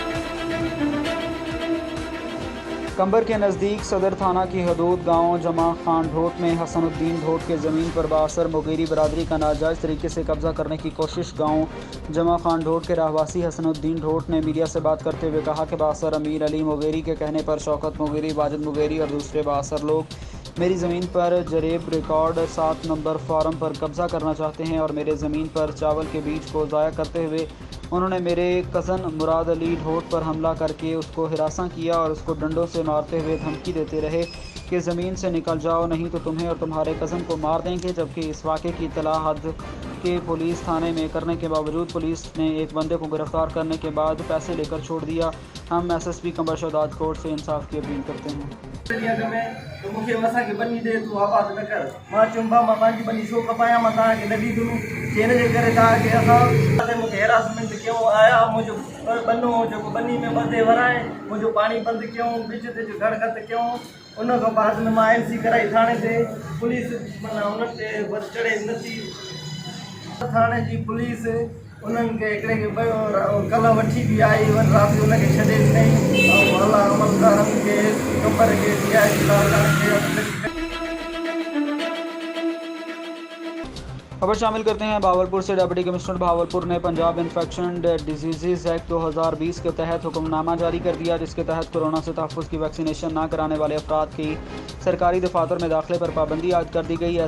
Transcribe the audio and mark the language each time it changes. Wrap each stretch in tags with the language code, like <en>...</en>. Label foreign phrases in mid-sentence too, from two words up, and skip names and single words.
<hi>कंबर के नज़दीक सदर थाना की हदूद गांव जमा खान ढोट में हसनुद्दीन ढोट के ज़मीन पर बासर मुगेरी बरादरी का नाजायज़ तरीके से कब्ज़ा करने की कोशिश गांव जमा खान ढोट के रहवासी हसनुद्दीन ढोट ने मीडिया से बात करते हुए कहा कि बासर अमीर अली मुगेरी के कहने पर शौकत मुगेरी, वाजिद मुगेरी और दूसरे बासर लोग मेरी ज़मीन पर जरेब रिकॉर्ड 7 नंबर फार्म पर कब्ज़ा करना चाहते हैं और मेरे ज़मीन पर चावल के बीज को ज़ाया करते हुए उन्होंने मेरे कज़न मुराद अली ढोट पर हमला करके उसको हिरासा किया और उसको डंडों से मारते हुए धमकी देते रहे कि ज़मीन से निकल जाओ, नहीं तो तुम्हें और तुम्हारे कज़न को मार देंगे। जबकि इस वाक़े की इत्तला हद के पुलिस थाने में करने के बावजूद पुलिस ने एक बंदे को गिरफ़्तार करने के बाद पैसे लेकर छोड़ दिया। हम SSP कंबर शहदाद कोर्ट से इंसाफ की अपील करते हैं।</hi> <sd>तो मुझे मसा के बनी दे तू आवाज़ न कर, मां चुंबा मां पंहिंजी बनी छो कपाया मां तव्हांखे न ॾींदुमि, जंहिं जे करे तव्हांखे असां मूंखे हेरासमेंट कयूं आया, मुंहिंजो बनो जेको बनी में ॿधे वराए मुंहिंजो पाणी बंदि कयूं, बिच ते गड़गत कयूं। उन खां बाद में मां MC कराई थाणे ते, पुलिस माना उन ते चढ़े नथी। थाणे जी पुलिस उन्हनि खे हिकिड़े खे कल्ह वठी बि आई, वरी राति जो उनखे छॾे ॾिनई ऐं अला अमलदारनि खे कंबर खे</sd> <hi>खबर शामिल करते हैं भावलपुर से। डिप्टी कमिश्नर भावलपुर ने पंजाब इन्फेक्शन डिजीज़ एक्ट 2020 के तहत हुक्मनामा जारी कर दिया, जिसके तहत कोरोना से तहफ़्फ़ुज़ की वैक्सीनेशन ना कराने वाले अफराद की सरकारी दफातर में दाखिले पर पाबंदी आयद कर दी गई।</hi>